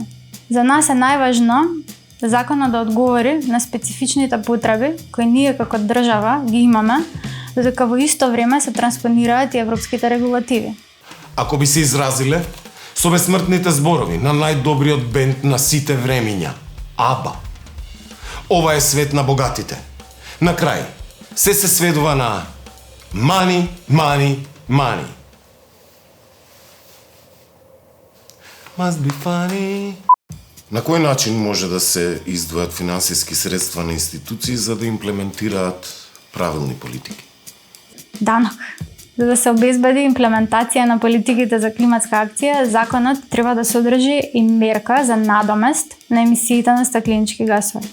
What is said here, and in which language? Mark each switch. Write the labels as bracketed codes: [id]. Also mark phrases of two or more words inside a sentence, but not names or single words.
[mk] За нас е најважно законот да одговори на специфичните потреби кои ние како држава ги имаме, додека во исто време се транспонираат и европските регулативи. Ако би се изразиле со бесмртните зборови на најдобриот бенд на сите времиња, АБА. Ова е свет на богатите. На крај, се сведува на [en] money, money, money. Must be funny. [mk] На кој начин може да се издвојат финансиски средства на институции за да имплементираат правилни политики? Данок. За да се обезбеди имплементација на политиките за климатска акција, законот треба да содржи и мерка за надомест на емисиите на стакленички гасови.